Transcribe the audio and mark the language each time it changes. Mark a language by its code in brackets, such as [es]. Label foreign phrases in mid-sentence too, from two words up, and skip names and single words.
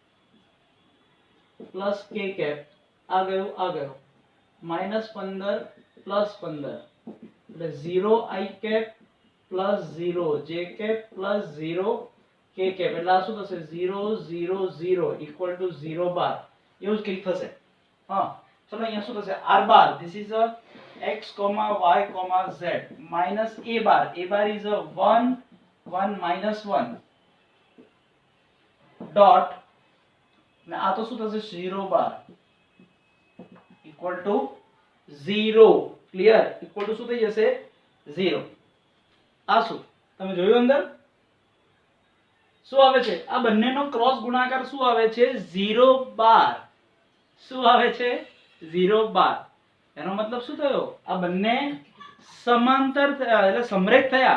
[gu] પ્લસ k કેપ આ ગયું -15 પ્લસ 15 એટલે 0 I કેપ પ્લસ 0 j કેપ પ્લસ 0 k કેપ એટલે આ શું થશે 0 0 0 [en] equal to [gu] 0 બાર, એવું જ કંઈક થશે. હા, ચલો અહીંયા શું થશે r બાર [en] this is a x, y, z minus a bar is a 1 1 minus 1 dot [gu] ને આ તો શું થશે 0 બાર [en] equal to 0. [gu] ક્લિયર, [en] equal to [gu] શું થઈ જશે 0. આ શું તમે જોયું અંદર શું આવે છે, આ બંનેનો ક્રોસ ગુણાકાર શું આવે છે 0 બાર. શું આવે છે 0 બાર. એનો મતલબ શું થયો, આ બંને સમાંતર થયા એટલે સમરેખ થયા.